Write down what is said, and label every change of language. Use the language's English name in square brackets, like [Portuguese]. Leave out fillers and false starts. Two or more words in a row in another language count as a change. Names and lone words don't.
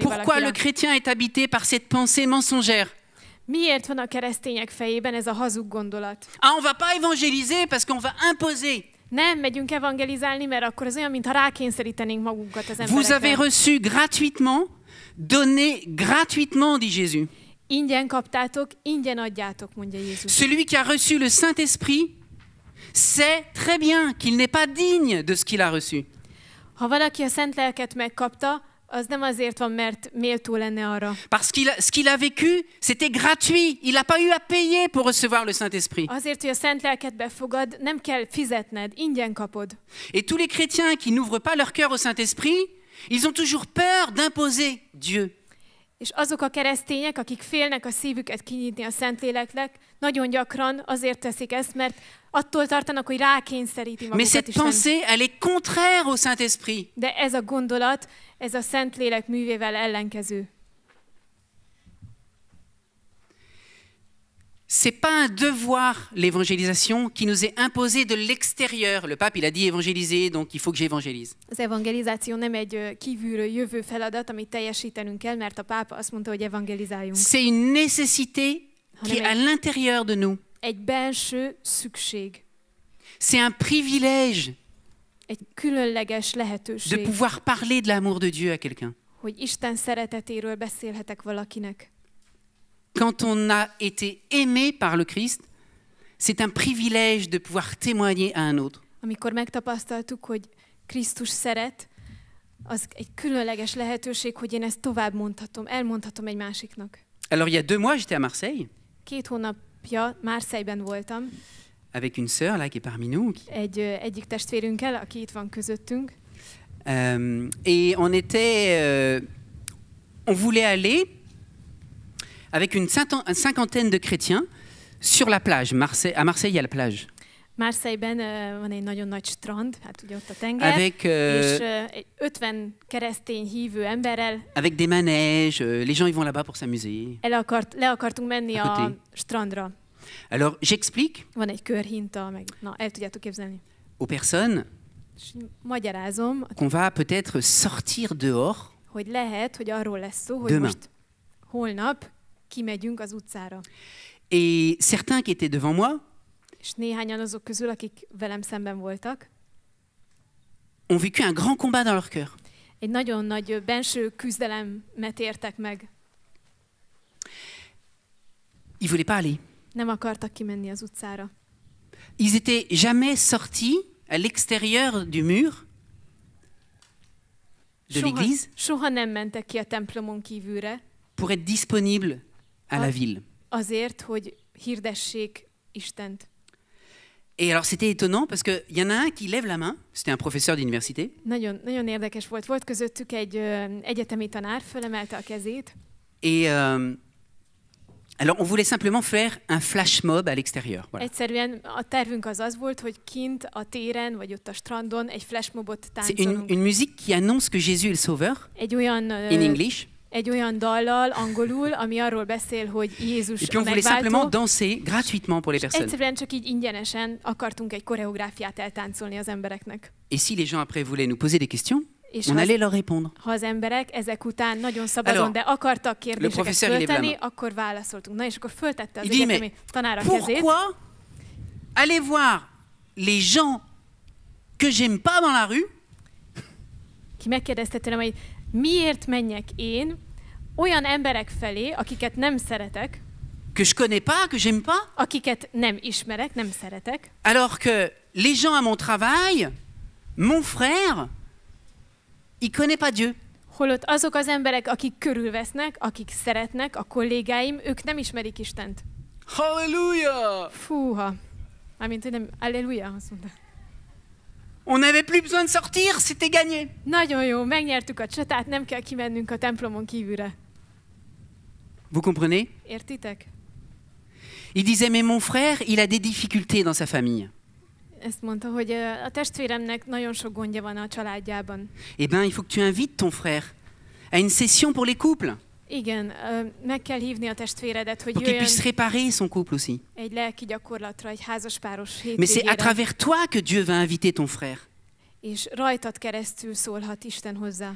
[French] Pourquoi [Hungarian] valakire. [French] le chrétien est habité par cette pensée mensongère? [Hungarian] Miért van a keresztények fejében ez a hazug gondolat? [French] Ah, on va pas évangéliser parce qu'on va imposer. [Hungarian] Nem megyünk evangelizálni, mert akkor az olyan, mintha rákényszerítenénk magunkat az [French] Vous avez [Hungarian] emberekre. [French] reçu gratuitement, donné gratuitement, dit Jésus. [Hungarian] Ingyen kaptátok, ingyen adjátok, mondja Jézus. [French] Celui qui a reçu le Saint-Esprit sait très bien qu'il n'est pas digne de ce qu'il a reçu. [Hungarian] Ha valaki a Szent Lelket megkapta, az nem azért van, mert méltó lenne arra. [French] Parce que ce qu'il a vécu, c'était gratuit. Il n'a pas eu à payer pour recevoir le Saint-Esprit. [Hungarian] Azért, hogy a Szent Lelket befogad, nem kell fizetned, ingyen kapod. [French] Et tous les chrétiens qui n'ouvrent pas leur cœur au Saint-Esprit, ils ont toujours peur d'imposer Dieu. [Hungarian] És azok a keresztények, akik félnek a szívüket kinyitni a Szentléleknek, nagyon gyakran azért teszik ezt, mert attól tartanak, hogy rákényszeríti [French] Mais [Hungarian] magukat [French] cette [Hungarian] Isten. [French] pensée, elle est contraire au Saint-Esprit. [Hungarian] De ez a gondolat, ez a Szentlélek művével ellenkező. [French] C'est pas un devoir, l'évangélisation, qui nous est imposé de l'extérieur. Le pape, il a dit évangéliser, donc il faut que j'évangélise. [Hungarian] Az evangelizáció nem egy kívülről jövő feladat, amit teljesítenünk kell, mert a pápa azt mondta, hogy evangelizáljunk. [French] C'est une nécessité qui est à l'intérieur de nous. [Hungarian] Egy belső szükség, [French] C'est un privilège [Hungarian] egy különleges [French] de [Hungarian] lehetőség, [French] pouvoir parler de l'amour de Dieu à quelqu'un. [Hungarian] hogy Isten szeretetéről beszélhetek valakinek. [French] Quand on a été aimé par le Christ, c'est un privilège de pouvoir témoigner à un autre. [Hungarian] Amikor megtapasztaltuk, hogy Krisztus szeret, az egy különleges lehetőség, hogy én ezt tovább mondhatom, elmondhatom egy másiknak. [French] Alors il y a 2 mois, j'étais à Marseille [Hungarian] 2 hónapja Marseille-ben voltam, [French] avec une sœur là qui est parmi nous. [Hungarian] egyik testvérünkkel, aki itt van közöttünk, [French] Et on voulait aller avec une cinquantaine de chrétiens sur la plage. À Marseille, il y a la plage. [Hungarian] Marseille-ben van egy nagyon nagy strand, hát ugye ott a tenger, [French] Avec, [Hungarian] és egy 50 keresztény hívő emberrel [French] avec des manèges, les gens ils vont là-bas pour s'amuser. [Hungarian] le akartunk menni [French] À côté. [Hungarian] a strandra. [French] Alors j'explique [Hungarian] Van egy körhinta, meg el tudjátok képzelni. [French] aux personnes [Hungarian] És magyarázom, [French] qu'on va peut-être sortir dehors [Hungarian] hogy lehet, hogy arról lesz szó, hogy [French] Demain. [Hungarian] most holnap kimegyünk az utcára. [French] et certains qui étaient devant moi [Hungarian] És néhányan azok közül, akik velem szemben voltak, [French] ont vécu un grand combat dans leur cœur. [Hungarian] egy nagyon nagy benső küzdelemet értek meg. [French] Ils voulaient pas aller. [Hungarian] Nem akartak kimenni az utcára. [French] Ils étaient jamais sortis à l'extérieur du mur de l'église [Hungarian] Soha nem mentek ki a templomon kívülre [French] pour être disponibles à la ville. [Hungarian] azért, hogy hirdessék Istent. [French] Et alors c'était étonnant parce qu'il y en a un qui lève la main, c'était un professeur d'université, [Hungarian] Nagyon, nagyon érdekes volt. Volt közöttük egy egyetemi tanár, fölemelte a kezét, [French] et alors on voulait simplement faire un flash mob à l'extérieur. Voilà. [Hungarian] Egyszerűen a tervünk az volt, hogy kint a téren, vagy ott a strandon egy flashmobot [French] C'est [Hungarian] táncolunk. [French] une musique qui annonce que Jésus est le sauveur, [Hungarian] Egy olyan, [English] in English. [Hungarian] egy olyan dallal angolul, ami arról beszél, hogy Jézus [French] Et puis [Hungarian] a [French] on voulait simplement [Hungarian] megváltó. [French] danser gratuitement pour les personnes. [Hungarian] Egyszerűen csak így ingyenesen akartunk egy koreográfiát eltáncolni az embereknek. [French] Et si les gens après voulaient nous poser des questions, [Hungarian] És [French] on [Hungarian] ha [French] allait leur répondre. [Hungarian] ha az emberek ezek után nagyon szabadon, [French] Alors, [Hungarian] de akartak kérdéseket [French] professeur, il lève la [Hungarian] föltenni, [French] main. [Hungarian] akkor válaszoltunk. Na és akkor föltette az [French] Il dit, [Hungarian] egyetemi [French] mais [Hungarian] tanár a kezét. [French] pourquoi aller voir les gens que j'aime pas dans la rue [Hungarian] Ki megkérdezte tőlem, hogy miért menjek én olyan emberek felé, akiket nem szeretek, [French] que je connais pas, que j'aime pas, [Hungarian] akiket nem ismerek, nem szeretek, [French] alors que les gens à mon travail, mon frère, il connaît pas Dieu. [Hungarian] holott azok az emberek, akik körülvesznek, akik szeretnek, a kollégáim, ők nem ismerik Istent. Hallelujah! Fúha. Mármint, hogy nem, alleluja, azt mondta. [French] On n'avait plus besoin de sortir, c'était gagné. [Hungarian] Nagyon jó, megnyertük a csatát, nem kell kimennünk a templomon kívülre. [French] Vous comprenez? [Hungarian] Értitek? [French] Il disait, mais mon frère, il a des difficultés dans sa famille. [Hungarian] Ezt mondta, hogy a testvéremnek nagyon sok gondja van a családjában. [French] Eh bien, il faut que tu invites ton frère à une session pour les couples, [Hungarian] Igen, meg kell hívni a testvéredet, hogy [French] pour qu'il [Hungarian] jöjjön [French] puisse réparer son couple aussi. [Hungarian] egy lelki gyakorlatra, egy házaspáros [French] Mais c'est à [Hungarian] hétvégére, [French] travers toi que Dieu va inviter ton frère. [Hungarian] és rajtad keresztül szólhat Isten hozzá.